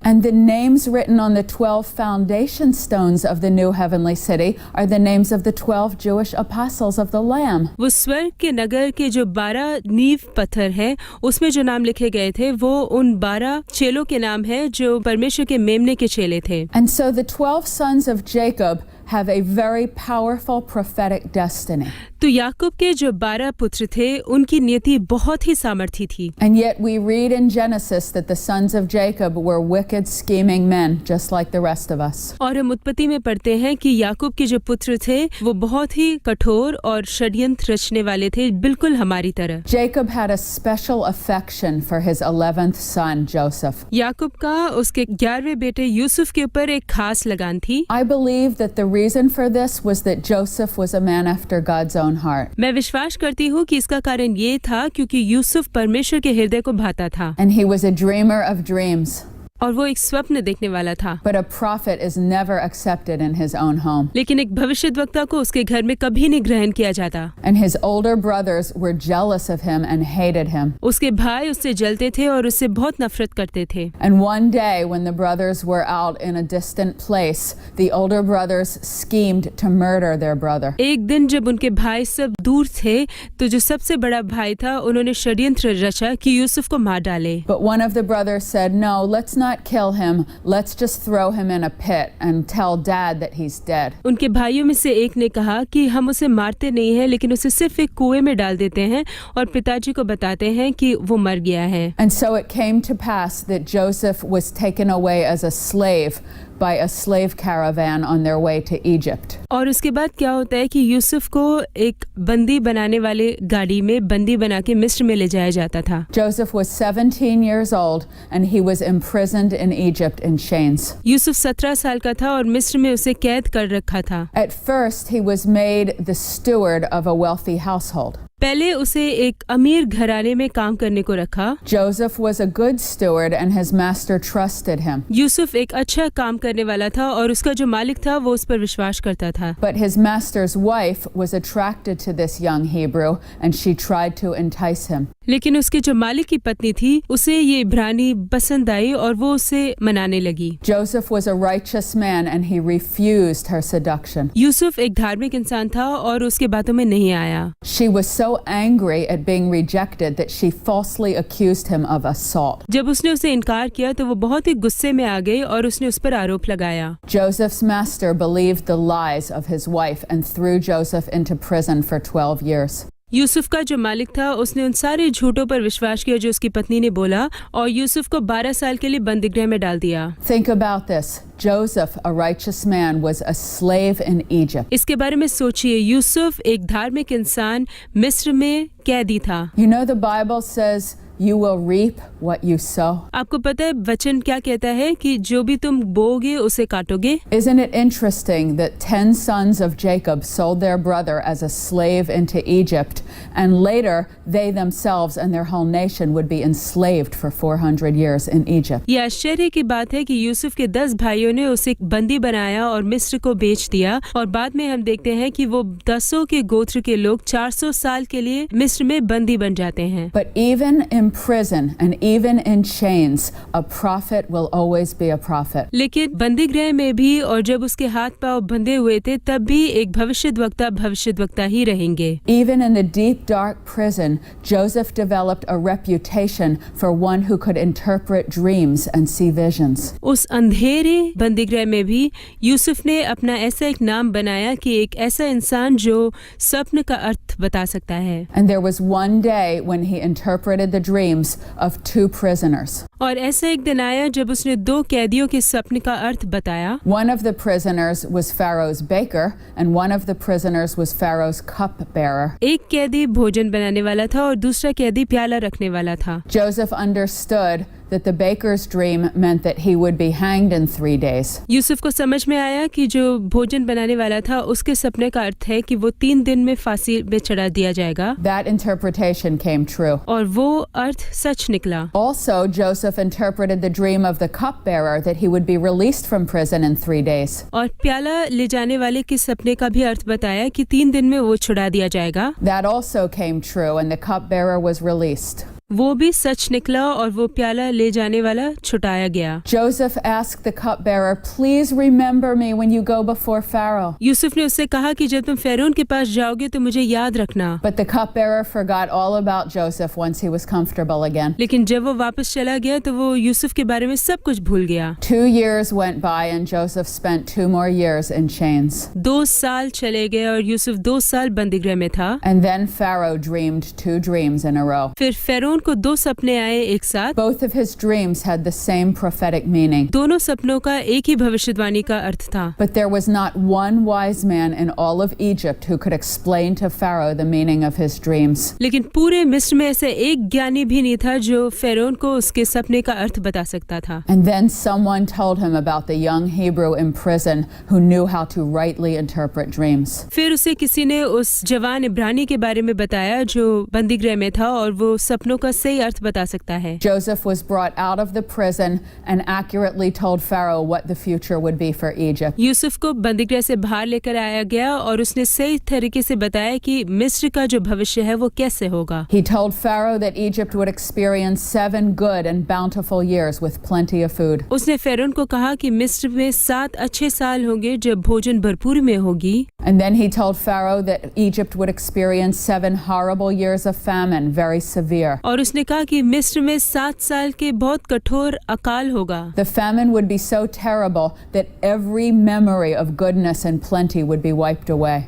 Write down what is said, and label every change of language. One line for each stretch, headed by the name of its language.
English: And the names written on the 12 foundation stones of the new heavenly city are the names of the 12 Jewish apostles of the Lamb.
Hindi: वो स्वर्ग के नगर के जो 12 नींव पत्थर है उसमें जो नाम लिखे गए थे वो उन 12 चेलों के नाम है जो परमेश्वर के मेमने के चेले थे।
English: And so the 12 sons of Jacob have a very powerful prophetic destiny.
Hindi: तो याकूब के जो 12 पुत्र थे उनकी नियति बहुत ही सामर्थी थी।
English: And yet we read in Genesis that the sons of Jacob were wicked, scheming men, just like the rest of us.
Hindi: और हम उत्पत्ति में पढ़ते हैं कि याकूब के जो पुत्र थे वो बहुत ही कठोर और षड्यंत्र रचने वाले थे, बिल्कुल हमारी तरह।
English: Jacob had a special affection for his 11th son, Joseph.
Hindi: याकूब का उसके 11वें बेटे यूसुफ के ऊपर एक खास लगान थी।
English: I believe that the reason for this was that Joseph was a man after God's own heart.
Hindi: मैं विश्वास करती हूँ कि इसका कारण ये था क्योंकि यूसुफ परमेश्वर के हृदय को भाता था
English: And he was a dreamer of dreams.
Hindi: और वो एक स्वप्न देखने वाला था।
English: But a prophet is never accepted in his own home.
Hindi: लेकिन एक भविष्यद्वक्ता को उसके घर में कभी नहीं ग्रहण किया जाता।
English: And his older brothers were jealous of him and hated him.
Hindi: उसके भाई उससे जलते थे और उससे बहुत नफरत करते थे।
English: And one day when the brothers were out in a distant place, the older brothers schemed to murder their brother.
Hindi: एक दिन जब उनके भाई सब दूर थे तो जो सबसे बड़ा भाई था उन्होंने षड्यंत्र रचा कि यूसुफ को मार डाले।
English: But one of the brothers said, "No, let's not kill him. Let's just throw him in a pit and tell dad that he's dead."
Hindi: उनके भाइयों में से एक ने कहा कि हम उसे मारते नहीं हैं लेकिन उसे सिर्फ एक कुएं में डाल देते हैं और पिताजी को बताते हैं कि वो मर गया है।
English: And so it came to pass that Joseph was taken away as a slave by a slave caravan on their way to Egypt.
Hindi: और उसके बाद क्या होता है कि यूसुफ को एक बंदी बनाने वाले गाड़ी में बंदी बना के मिस्र में ले जाया जाता था।
English: Joseph was 17 years old and he was imprisoned in Egypt in chains.
Hindi: Yusuf 17 साल का था और मिस्र में उसे कैद कर रखा था।
English: At first he was made the steward of a wealthy household.
Hindi: पहले उसे एक अमीर घराने में काम करने को रखा।
English: Joseph was a good steward and his master trusted him.
Hindi: Yusuf एक अच्छा काम करने वाला था और उसका जो मालिक था वो उस पर विश्वास करता था।
English: But his master's wife was attracted to this young Hebrew and she tried to entice him.
Hindi: लेकिन उसके जो मालिक की पत्नी थी उसे ये इब्रानी पसंद आई और वो उसे मनाने लगी।
English: Joseph was a righteous man and he refused her seduction.
Hindi: Yusuf एक धार्मिक इंसान था और उसके बातों में नहीं आया।
English: She was so angry at being rejected that she falsely accused him of assault.
Hindi: जब उसने उसे इनकार किया तो वो बहुत ही गुस्से में आ गई और उसने उस पर आरोप लगाया।
English: Joseph's master believed the lies of his wife and threw Joseph into prison for 12 years.
Hindi: Yusuf का जो मालिक था उसने उन सारे झूठों पर विश्वास किया जो उसकी पत्नी ने बोला और यूसुफ को 12 साल के लिए बंदीगृह में डाल दिया।
English: Think about this. Joseph, a righteous man, was a slave in Egypt.
Hindi: इसके बारे में सोचिए, यूसुफ एक धार्मिक इंसान मिस्र में कैदी था।
English: You know the Bible says you will reap what you sow.
Hindi: आपको पता है वचन क्या कहता है कि जो भी तुम बोओगे उसे काटोगे।
English: Isn't it interesting that 10 sons of Jacob sold their brother as a slave into Egypt, and later they themselves and their whole nation would be enslaved for 400 years in Egypt?
Hindi: ये आश्चर्य की बात है कि यूसुफ के 10 भाइयों ने उसे बंदी बनाया और मिस्र को बेच दिया और बाद में हम देखते हैं कि वो 10 के गोत्र के लोग 400 साल के लिए मिस्र में बंदी बन जाते हैं।
English: But even in prison and even in chains, a prophet will always be a prophet.
Hindi: लेकिन बंदीगृह में भी और जब उसके हाथ पांव बंधे हुए थे तब भी एक भविष्यद्वक्ता ही रहेंगे।
English: Even in the deep dark prison, Joseph developed a reputation for one who could interpret dreams and see visions.
Hindi: उस अंधेरे बंदीगृह में भी यूसुफ ने अपना ऐसा एक नाम बनाया कि एक ऐसा इंसान जो स्वप्न का अर्थ अर्थ बता सकता है।
English: And there was one day when he interpreted the dreams of 2 prisoners.
Hindi: और ऐसा एक दिन आया जब उसने 2 कैदियों के सपने का अर्थ बताया।
English: One of the prisoners was Pharaoh's baker, and one of the prisoners was Pharaoh's cupbearer.
Hindi: एक कैदी भोजन बनाने वाला था और दूसरा कैदी प्याला रखने वाला था।
English: Joseph understood that the baker's dream meant that he would be hanged in 3 days.
Hindi: Yusuf को समझ में आया कि जो भोजन बनाने वाला था उसके सपने का अर्थ है कि वो 3 दिन में फांसी पे चढ़ा दिया जाएगा।
English: That interpretation came true.
Hindi: और वो अर्थ सच निकला।
English: Also, Joseph interpreted the dream of the cupbearer that he would be released from prison in 3 days.
Hindi: और प्याला ले जाने वाले के सपने का भी अर्थ बताया कि 3 दिन में वो छुड़ा दिया जाएगा।
English: That also came true, and the cupbearer was released.
Hindi: वो भी सच निकला और वो प्याला ले जाने वाला छुटाया गया।
English: Joseph asked the cupbearer, "Please remember me when you go before Pharaoh."
Hindi: Yusuf ने उससे कहा कि जब तुम फ़िरौन के पास जाओगे तो मुझे याद रखना।
English: But the cupbearer forgot all about Joseph once he was comfortable again.
Hindi: लेकिन जब वो वापस चला गया तो वो यूसुफ के बारे में सब कुछ भूल गया।
English: 2 years went by, and Joseph spent 2 more years in chains.
Hindi: 2 साल चले गए और यूसुफ 2 साल बंदीगृह में था।
English: And then Pharaoh dreamed 2 dreams in a row.
Hindi: फिर फ़िरौन को 2 सपने आए एक साथ।
English: Both of his dreams had the same prophetic meaning.
Hindi: दोनों सपनों का एक ही भविष्यवाणी का अर्थ था।
English: But there was not one wise man in all of Egypt who could explain to Pharaoh the meaning of his dreams.
Hindi: लेकिन पूरे मिस्र में ऐसे एक ज्ञानी भी नहीं था जो फ़िरौन को उसके सपने का अर्थ बता सकता था।
English: And then someone told him about the young Hebrew in prison who knew how to rightly interpret dreams.
Hindi: फिर उसे किसी ने उस जवान इब्रानी के बारे में बताया जो बंदीगृह में था और वो सपनों का सही अर्थ बता सकता है।
English: Joseph was brought out of the prison and accurately told Pharaoh what the future would be for Egypt.
Hindi: Yusuf को बंदीगृह से बाहर लेकर आया गया और उसने सही तरीके से बताया कि मिस्र का जो भविष्य है वो कैसे होगा।
English: He told Pharaoh that Egypt would experience 7 good and bountiful years with plenty of food.
Hindi: उसने फ़िरौन को कहा कि मिस्र में 7 अच्छे साल होंगे जब भोजन भरपूर में होगी।
English: And then he told Pharaoh that Egypt would experience 7 horrible years of famine, very severe.
Hindi: और उसने कहा कि मिस्र में 7 साल के बहुत कठोर अकाल होगा।
English: The famine would be so terrible that every memory of goodness and plenty would be wiped away.